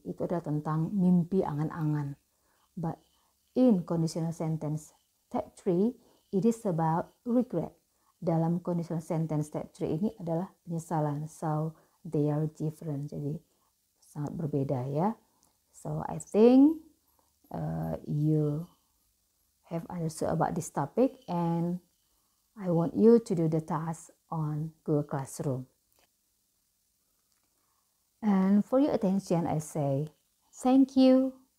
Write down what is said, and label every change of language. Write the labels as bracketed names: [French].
[Indonesian] Itu adalah tentang mimpi, angan-angan. [English] But in conditional sentence type 3, it is about regret. [Indonesian] Dalam conditional sentence type 3 ini adalah penyesalan. [English] So they are different. [Indonesian] Jadi sangat berbeda ya. [English] So I think you have understood about this topic, and I want you to do the task on Google Classroom. And for your attention, I say thank you.